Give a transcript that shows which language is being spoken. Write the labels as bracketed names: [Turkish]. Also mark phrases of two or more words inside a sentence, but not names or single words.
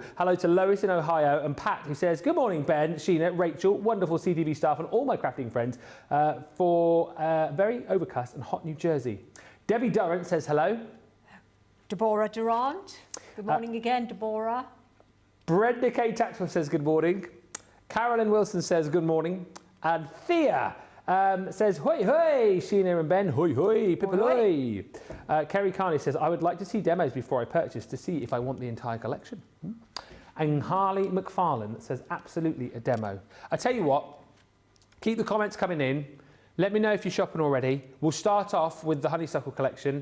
[English] Hello to Lois in Ohio, and Pat, who says, good morning, Ben, Sheena, Rachel, wonderful CTV staff, and all my crafting friends for very overcast and hot New Jersey. Debbie Durrant says hello. Deborah Durant. Good morning again, Deborah. Brenda K. Taxworth says good morning. Carolyn Wilson says good morning. And Thea says, hoi hoi, Sheena and Ben, hoi hoi, pipaloi. Kerry Carney says, I would like to see demos before I purchase to see if I want the entire collection. And Harley McFarlane says, absolutely a demo. I tell you what, keep the comments coming in. Let me know if you're shopping already. We'll start off with the Honeysuckle collection.